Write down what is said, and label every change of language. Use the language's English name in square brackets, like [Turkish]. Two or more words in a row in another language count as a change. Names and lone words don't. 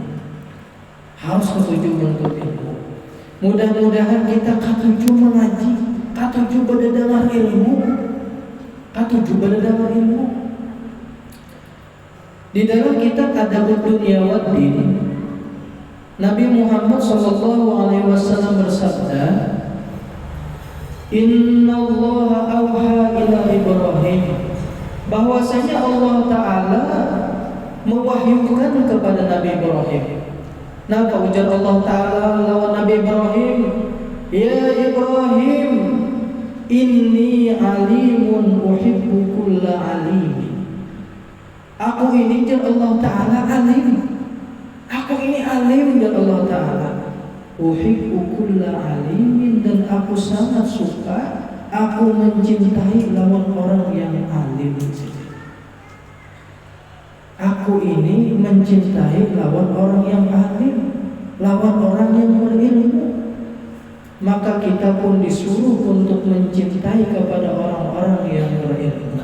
[Banjar] Harus ketujuh menuntut ilmu. Mudah-mudahan kita ketujuh mengaji, ketujuh berdengar ilmu, ketujuh berdengar ilmu. Di dalam kitab Adabud Dunya wad Din, Nabi Muhammad SAW bersabda, [Arabic] إن الله أوحى إلى إبراهيم, [Banjar] bahwasanya Allah Ta'ala mewahyukan kepada Nabi Ibrahim. Nah, ujar Allah Ta'ala lawan Nabi Ibrahim, [Arabic] يا إبراهيم إني عالم أحب كل عالم. [Banjar] Aku ini jar Allah Ta'ala alim. Aku ini alim jar Allah Ta'ala. [Arabic] أحب كل عالم, [Banjar] dan aku sangat suka, aku mencintai lawan orang yang alim. Aku ini mencintai lawan orang yang alim, lawan orang yang berilmu. Maka kita pun disuruh untuk mencintai kepada orang-orang yang berilmu.